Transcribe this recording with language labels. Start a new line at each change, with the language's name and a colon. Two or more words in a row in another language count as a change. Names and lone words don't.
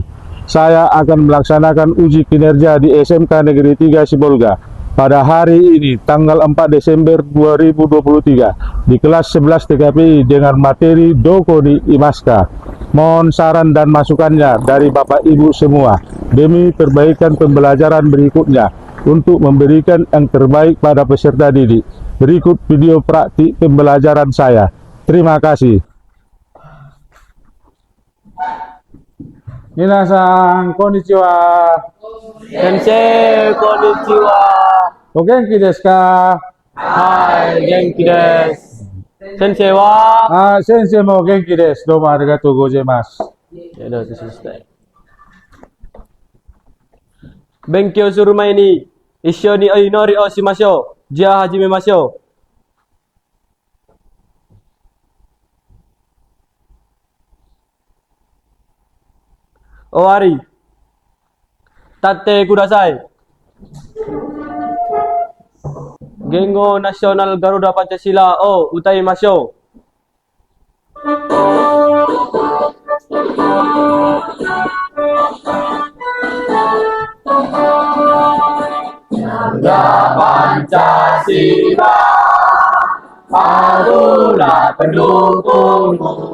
Indonesian: Saya akan melaksanakan uji kinerja di SMK Negeri 3 Sibolga pada hari ini, tanggal 4 Desember 2023, di kelas 11 TKPI dengan materi
Japanese: どこにいますか.
Indonesian: Mohon saran dan masukannya dari Bapak Ibu semua demi perbaikan pembelajaran berikutnya untuk memberikan yang terbaik pada peserta didik. Berikut video praktik pembelajaran saya. Terima kasih.
Japanese: みなさん こんにちは. 先生、こんにちは. お元気ですか? はい、元気です. 先生は? 先生も元気です。どうもありがとうございます.
Indonesian: Ya udah, selesai.
Japanese: 勉強する前に一緒に祈りをしましょう. じゃ、始めましょう. Owari. 立ってください. 言語ナショナル Garuda Pancasila を歌いましょう.
Indonesian: Garuda Pancasila, adulah pendukungmu.